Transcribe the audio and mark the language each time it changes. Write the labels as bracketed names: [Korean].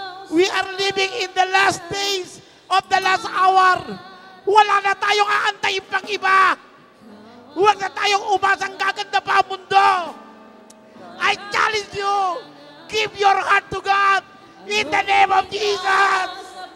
[English] We are living in the last days of the last hour. [Filipino] Wala na tayong aantayin pang iba. Huwag na tayong umasang gaganda pa ang mundo. [English] I challenge you, give your heart to God in the name of Jesus.